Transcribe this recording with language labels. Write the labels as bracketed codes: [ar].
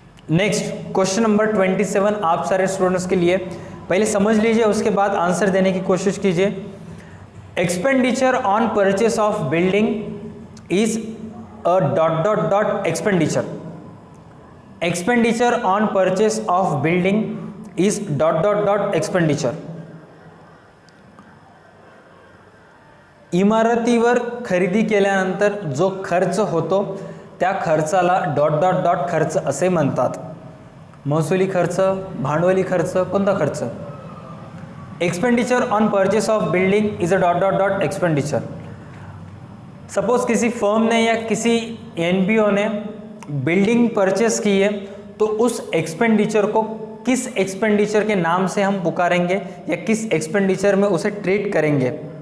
[hi] Next question number 27 आप सारे students के लिए, पहले समझ लीजिए उसके बाद आंसर देने की कोशिश कीजिए। [en] Expenditure on purchase of building is a dot dot dot expenditure. Expenditure on purchase of building is dot dot dot expenditure. [mr] इमारतीवर खरेदी केल्यानंतर जो खर्च होतो त्या खर्चाला डॉट डॉट डॉट खर्च असे म्हणतात। महसुली खर्च, भांडवली खर्च, कोणता खर्च? [en] Expenditure on purchase of building is a dot dot dot expenditure. [hi] Suppose किसी फर्म ने या किसी एनपीओ ने बिल्डिंग परचेस की है तो उस एक्सपेंडिचर को किस एक्सपेंडिचर के नाम से हम पुकारेंगे या किस एक्सपेंडिचर में उसे ट्रीट करेंगे?